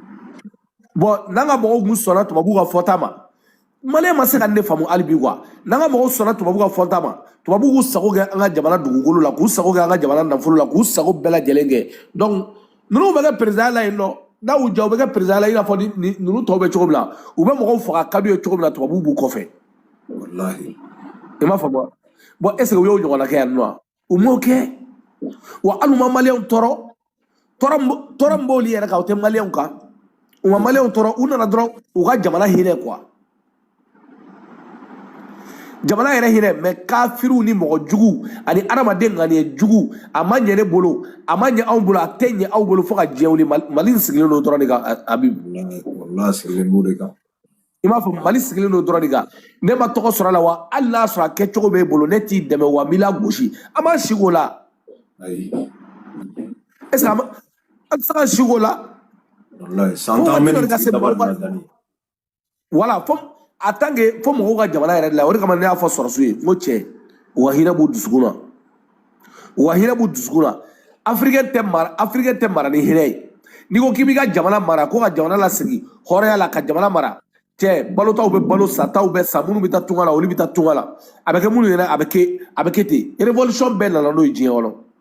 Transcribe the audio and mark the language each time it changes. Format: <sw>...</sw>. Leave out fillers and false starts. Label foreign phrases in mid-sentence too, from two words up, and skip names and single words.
<bm>bon n'an ka mɔgɔw tun sɔnna tubabuw ka fɔta ma Maliyɛn ma se ka ne faamu hali bi quoi n'an ka mɔgɔw sɔnna tubabuw ka fɔta ma tubabuw k'u sago kɛ an ka jamana dugukolo la k'u sago kɛ an ka jamana nafolo la k'u sago bɛɛ lajɛlen kɛ donc ninnu bɛ kɛ président la yen nɔ n'a y'u diya u bɛ kɛ président la i n'a fɔ ninnu tɔw bɛ cogo min na u bɛ mɔgɔw faga ka d'u ye cogo min na tubabuw b'u kɔfɛ wallahi i m'a faamu bon</bm> <fr>est ce que</fr> <bm>u y'o ɲɔgɔnna kɛ yan nɔ u m'o kɛ wa hali u ma Maliyɛnw tɔɔrɔ min b'olu yɛrɛ kan o tɛ Maliyɛnw kan u ma Maliyɛnw tɔɔrɔ u nana dɔrɔn u ka jamana hinɛ quoi jamana yɛrɛ hinɛ mais kafiriw ni mɔgɔ jugu ani adamaden ŋaniya jugu a ma ɲɛ ne bolo a ma ɲɛ anw bolo a tɛ ɲɛ aw bolo fo ka diɲɛ wuli Mali sigilen don dɔrɔn de kan wallahi sigilen b'o de kan i m'a fɔ Mali sigilen don dɔrɔn de kan ne ma tɔgɔ sɔrɔ a la wa hali n'a sɔrɔ a kɛcogo b'e bolo ne t'i dɛmɛ wa n b'i lagosi an b'an sigi o la ayi</bm> <fr>est ce que</fr> <bm>an tɛ se ka sigi o la wallahi santan mɛni voilà</bm> <fr>en tant que</fr> <bm>fo mɔgɔw ka jamana yɛrɛ de la o de kama ne y'a fɔ sɔrɔsiw ye n ko cɛ u ka hinɛ b'u dusukun na africain tɛ mara ni hinɛ ye n'i ko k'i b'i ka jamana mara ko ka jamana lasigi hɔrɔnya la ka jamana mara cɛ balotaw bɛ balo sataw bɛ sa minnu bɛ taa tunga la olu bɛ taa tunga la a bɛ kɛ minnu yɛrɛ a bɛ kɛ ten révolution bɛɛ nana n'o ye diɲɛ kɔnɔ</bm>